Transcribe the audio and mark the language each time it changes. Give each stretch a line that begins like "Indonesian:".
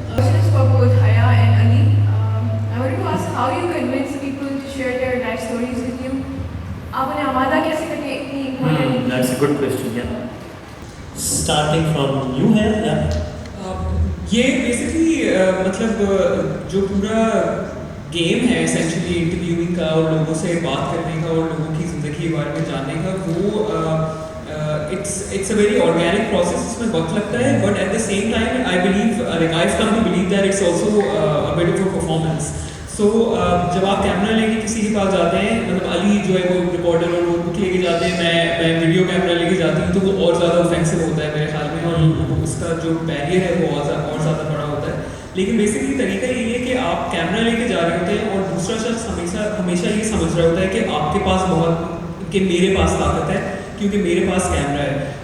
English: This is for both Haya and Ali. I wanted to ask how you convince people to share their life stories with you.
Hindi: आपने आमादा कैसे करके इतनी important?
English: That's a good question. Yeah. Starting from you
Hindi: है या? ये basically मतलब जो पूरा गेम है एसेंशियली इंटरव्यूइंग का और लोगों से बात करने का और लोगों की ज़िंदगी के बारे में जानने का, वो
English: it's a very organic process.
Hindi: इसमें वक्त लगता है,
English: but at the same time I believe like I've come to believe that it's also a bit of a performance.
Hindi: So जब आप कैमरा लेके किसी के पास जाते हैं, मतलब अली जो है वो रिकॉर्डर और नोटबुक लेके जाते हैं, मैं वीडियो कैमरा लेके जाती हूँ, तो वो और ज़्यादा ऑफेंसिव होता है मेरे ख्याल में और उसका जो बैरियर है वो और ज़्यादा बड़ा होता है. लेकिन बेसिकली तरीका ये है कि आप कैमरा लेके जा रहे होते हैं और दूसरा शख्स हमेशा ये समझ रहा होता है कि आपके पास कि मेरे पास ताकत है क्योंकि मेरे पास कैमरा है.